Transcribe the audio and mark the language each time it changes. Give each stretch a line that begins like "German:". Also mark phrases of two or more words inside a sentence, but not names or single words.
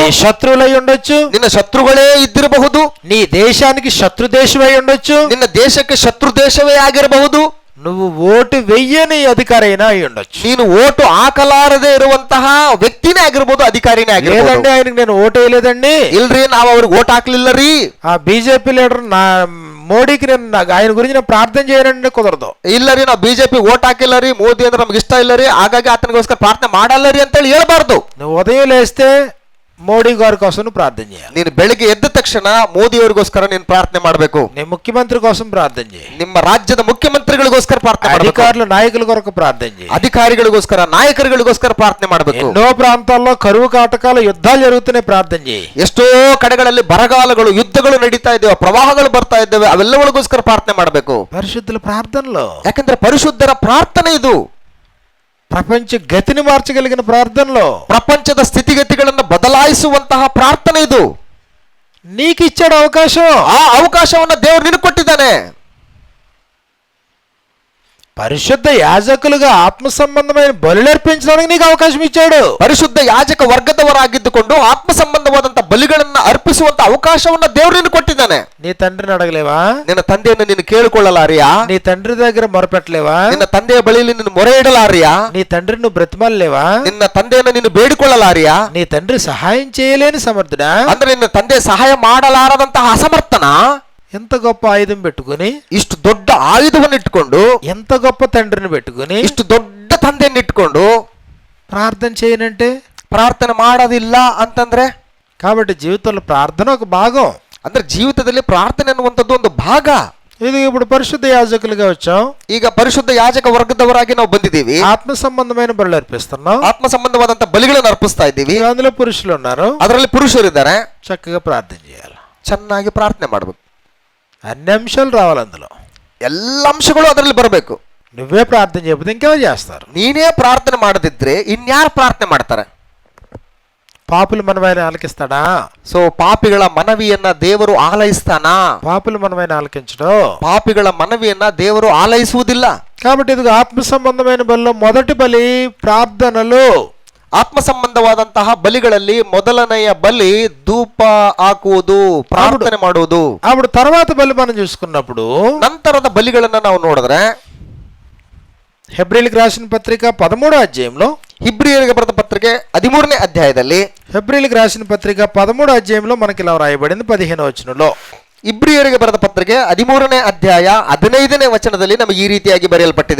Telugu: నీ శత్రువులై ఉండొచ్చు,
Kannada: ನಿನ್ನ ಶತ್ರುಗಳೇ ಇದ್ದಿರಬಹುದು,
Telugu: నీ దేశానికి శత్రు దేశమై ఉండొచ్చు,
Kannada: ನಿನ್ನ ದೇಶಕ್ಕೆ ಶತ್ರು ದೇಶವೇ ಆಗಿರಬಹುದು,
Telugu: నువ్వు ఓటు వెయ్యని అధికారైనా అయి ఉండొచ్చు,
Kannada: ನೀನು ಓಟು ಹಾಕಲಾರದೆ ಇರುವಂತಹ ವ್ಯಕ್ತಿನೇ ಆಗಿರ್ಬೋದು, ಅಧಿಕಾರಿನೇ ಆಗಿರ್ಬೋದು.
Telugu: లేదండి ఆయనకి నేను ఓటు వేయలేదండి,
Kannada: ಇಲ್ರಿ ನಾವು ಅವ್ರಿಗೆ ಓಟ್ ಹಾಕ್ಲಿಲ್ಲ ರೀ,
Telugu: ఆ బీజేపీ లీడర్ మోడీకి నేను ఆయన గురించి నేను ప్రార్థన చేయనండి, కుదరదు.
Kannada: ಇಲ್ಲ ರೀ ನಾವು ಬಿಜೆಪಿ ಓಟ್ ಹಾಕಿಲ್ಲ ರೀ, ಮೋದಿ ಅಂದ್ರೆ ನಮ್ಗೆ ಇಷ್ಟ ಇಲ್ಲ ರೀ, ಹಾಗಾಗಿ ಆತನಿಗೋಸ್ಕರ ಪ್ರಾರ್ಥನೆ ಮಾಡಲ್ಲ ರೀ ಅಂತೇಳಿ ಹೇಳ್ಬಾರ್ದು.
Telugu: నువ్వు ఉదయం లేస్తే మోడీ గారి కోసం నువ్వు ప్రార్థన చేయాలి.
Kannada: ನೀನು ಬೆಳಿಗ್ಗೆ ಎದ್ದ ತಕ್ಷಣ ಮೋದಿ ಅವರಿಗೋಸ್ಕರ ನೀನು ಪ್ರಾರ್ಥನೆ ಮಾಡಬೇಕು.
Telugu: నీ ముఖ్యమంత్రి కోసం ప్రార్థన చేయి,
Kannada: ನಿಮ್ಮ ರಾಜ್ಯದ ಮುಖ್ಯಮಂತ್ರಿಗಳಿಗೋಸ್ಕರ ಪ್ರಾರ್ಥನೆ ಮಾಡಬೇಕು,
Telugu: అధికారులు నాయకుల కొరకు ప్రార్థన చేయి,
Kannada: ಅಧಿಕಾರಿಗಳಿಗೋಸ್ಕರ, ನಾಯಕರುಗಳಿಗೋಸ್ಕರ ಪ್ರಾರ್ಥನೆ ಮಾಡಬೇಕು.
Telugu: ఎన్నో ప్రాంతాల్లో కరువు కాటకాలు యుద్ధాలు జరుగుతున్నాయి, ప్రార్థన చేయి.
Kannada: ಎಷ್ಟೋ ಕಡೆಗಳಲ್ಲಿ ಬರಗಾಲಗಳು, ಯುದ್ಧಗಳು ನಡೀತಾ ಇದ್ದೇವೆ, ಪ್ರವಾಹಗಳು ಬರ್ತಾ ಇದ್ದೇವೆ, ಅವೆಲ್ಲಗಳಿಗೋಸ್ಕರ ಪ್ರಾರ್ಥನೆ ಮಾಡಬೇಕು.
Telugu: పరిశుద్ధుల ప్రార్థనలో,
Kannada: ಯಾಕಂದ್ರೆ ಪರಿಶುದ್ಧರ ಪ್ರಾರ್ಥನೆ ಇದು.
Telugu: ప్రపంచ గతిని మార్చగలిగిన ప్రార్థనలో,
Kannada: ಪ್ರಪಂಚದ ಸ್ಥಿತಿಗತಿಗಳನ್ನು ಬದಲಾಯಿಸುವಂತಹ ಪ್ರಾರ್ಥನೆ ಇದು.
Telugu: నీకు ఇచ్చాడు అవకాశం,
Kannada: ಆ ಅವಕಾಶವನ್ನು ದೇವರು ನಿನಗೆ ಕೊಟ್ಟಿದ್ದಾನೆ.
Telugu: పరిశుద్ధ యాజకులుగా ఆత్మ సంబంధమైన బలులు అర్పించడానికి నీకు అవకాశం ఇచ్చాడు.
Kannada: ಪರಿಶುದ್ಧ ಯಾಜಕ ವರ್ಗದವರಾಗಿದ್ದುಕೊಂಡು ಆತ್ಮ ಸಂಬಂಧವಾದಂತಹ ಬಲಿಗಳನ್ನ ಅರ್ಪಿಸುವಂತ ಅವಕಾಶವನ್ನು ದೇವರು ನಿನಗೆ ಕೊಟ್ಟಿದ್ದಾನೆ.
Telugu: నీ తండ్రిని అడగలేవా?
Kannada: ನಿನ್ನ ತಂದೆಯನ್ನು ನೀನು ಕೇಳಿಕೊಳ್ಳಲಾರಿಯಾ?
Telugu: నీ తండ్రి దగ్గర మొరపెట్టలేవా?
Kannada: ನಿನ್ನ ತಂದೆಯ ಬಳಿಯಲ್ಲಿ ನೀನು ಮೊರೆ ಇಡಲಾರಿಯಾ?
Telugu: నీ తండ్రిని నువ్వు బ్రతిమాలలేవా?
Kannada: ನಿನ್ನ ತಂದೆಯನ್ನು ನೀನು ಬೇಡಿಕೊಳ್ಳಲಾರಿಯಾ?
Telugu: నీ తండ్రి సహాయం చేయలేని సమర్థుడా?
Kannada: ಅಂದ್ರೆ ನಿನ್ನ ತಂದೆ ಸಹಾಯ ಮಾಡಲಾರದಂತಹ ಅಸಮರ್ಥನ?
Telugu: ఎంత గొప్ప ఆయుధం పెట్టుకుని,
Kannada: ಇಷ್ಟು ದೊಡ್ಡ ಆಯುಧವನ್ನು ಇಟ್ಟುಕೊಂಡು,
Telugu: ఎంత గొప్ప తండ్రిని పెట్టుకుని,
Kannada: ಇಷ್ಟು ದೊಡ್ಡ ತಂದೆಯನ್ನು ಇಟ್ಕೊಂಡು
Telugu: ప్రార్థన చేయనంటే,
Kannada: ಪ್ರಾರ್ಥನೆ ಮಾಡೋದಿಲ್ಲ ಅಂತಂದ್ರೆ,
Telugu: కాబట్టి జీవితంలో ప్రార్థన ఒక భాగం.
Kannada: ಅಂದ್ರೆ ಜೀವಿತದಲ್ಲಿ ಪ್ರಾರ್ಥನೆ ಅನ್ನುವಂಥದ್ದು ಒಂದು ಭಾಗ.
Telugu: ఇది ఇప్పుడు పరిశుద్ధ యాజకులుగా వచ్చాం.
Kannada: ಈಗ ಪರಿಶುದ್ಧ ಯಾಜಕ ವರ್ಗದವರಾಗಿ ನಾವು ಬಂದಿದ್ದೀವಿ.
Telugu: ఆత్మ సంబంధమైన బలులు అర్పిస్తున్నాం.
Kannada: ಆತ್ಮ ಸಂಬಂಧವಾದಂತ ಬಲಿಗಳನ್ನು ಅರ್ಪಿಸ್ತಾ ಇದ್ದೀವಿ.
Telugu: అందులో పురుషులు ఉన్నారు.
Kannada: ಅದರಲ್ಲಿ ಪುರುಷರಿದ್ದಾರೆ.
Telugu: చక్కగా ప్రార్థన చేయాలి.
Kannada: ಚೆನ್ನಾಗಿ ಪ್ರಾರ್ಥನೆ ಮಾಡಬೇಕು.
Telugu: అన్ని అంశాలు రావాలి అందులో.
Kannada: ಎಲ್ಲ ಅಂಶಗಳು ಅದರಲ್ಲಿ ಬರಬೇಕು.
Telugu: నువ్వే ప్రార్థన చేయకపోతే ఇంకెవరు చేస్తారు?
Kannada: ನೀನೇ ಪ್ರಾರ್ಥನೆ ಮಾಡದಿದ್ರೆ ಇನ್ಯಾರು ಪ್ರಾರ್ಥನೆ ಮಾಡ್ತಾರೆ?
Telugu: పాపులు మనమైన ఆలకిస్తాడా?
Kannada: ಸೊ ಪಾಪಿಗಳ ಮನವಿಯನ್ನ ದೇವರು ಆಲೈಸ್ತಾನಾ?
Telugu: పాపులు మనమైన ఆలకించడు.
Kannada: ಪಾಪಿಗಳ ಮನವಿಯನ್ನ ದೇವರು ಆಲೈಸುವುದಿಲ್ಲ.
Telugu: కాబట్టి ఇది ఆత్మ సంబంధమైన బలిలో మొదటి బలి ప్రార్థనలు.
Kannada: ಆತ್ಮ ಸಂಬಂಧವಾದಂತಹ ಬಲಿಗಳಲ್ಲಿ ಮೊದಲನೆಯ ಬಲಿ ಧೂಪ ಹಾಕುವುದು, ಪ್ರಾರ್ಥನೆ ಮಾಡುವುದು.
Telugu: అప్పుడు తర్వాత బలి మనం చూసుకున్నప్పుడు
Kannada: ನಂತರದ ಬಲಿಗಳನ್ನ ನಾವು ನೋಡಿದ್ರೆ
Telugu: హెబ్రీయులకు రాసిన పత్రిక 13వ అధ్యాయంలో,
Kannada: ಇಬ್ರಿಯರಿಗೆ ಬರೆದ ಪತ್ರಿಕೆ 13ನೇ ಅಧ್ಯಾಯದಲ್ಲಿ,
Telugu: హెబ్రీయులకు రాసిన పత్రిక 13వ అధ్యాయంలో మనకి ఇలా రాయబడింది 15వ వచనంలో.
Kannada: ಇಬ್ರಿಯರಿಗೆ ಬರೆದ ಪತ್ರಿಕೆ 13ನೇ ಅಧ್ಯಾಯ 15ನೇ ವಚನದಲ್ಲಿ ನಮಗೆ ಈ ರೀತಿಯಾಗಿ ಬರೆಯಲ್ಪಟ್ಟಿದೆ.